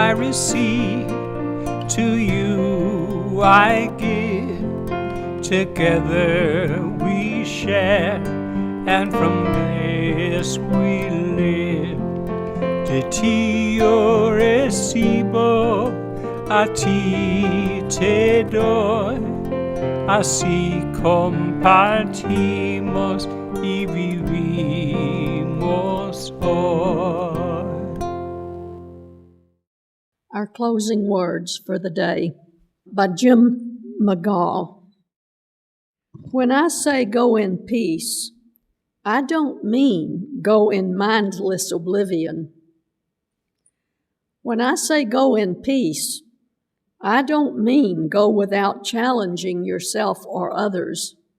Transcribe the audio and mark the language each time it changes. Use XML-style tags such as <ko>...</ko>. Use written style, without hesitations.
<en>Receive, to you I give, together we share, and from this we live.</en> <es>De ti yo recibo, a ti te doy, así compartimos y vivimos hoy.</es> <en>Our closing words for the day by Jim McGaw. When I say go in peace, I don't mean go in mindless oblivion. When I say go in peace, I don't mean go without challenging yourself or others.</en>